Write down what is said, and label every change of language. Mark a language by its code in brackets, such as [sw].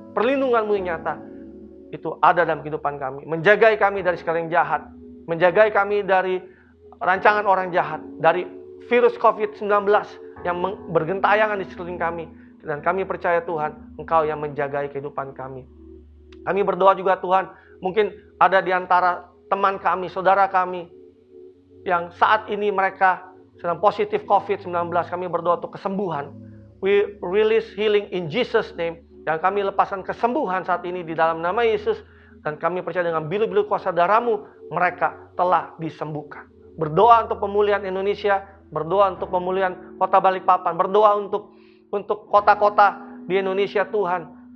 [id] Perlindungan-Mu yang nyata itu ada dalam kehidupan kami, menjagai kami dari segala yang jahat, menjagai kami dari rancangan orang jahat, dari virus COVID-19 yang bergentayangan di sekeliling kami. Dan kami percaya Tuhan, Engkau yang menjagai kehidupan kami. Kami berdoa juga Tuhan, mungkin ada di antara teman kami, saudara kami, yang saat ini mereka sedang positif COVID-19, kami berdoa untuk kesembuhan. [en] We release healing in Jesus' name. [id] Dan kami lepaskan kesembuhan saat ini di dalam nama Yesus. Dan kami percaya dengan bilu-bilu kuasa darah-Mu, mereka telah disembuhkan. Berdoa untuk pemulihan Indonesia, berdoa untuk pemulihan kota Balikpapan, berdoa untuk kota-kota di Indonesia Tuhan.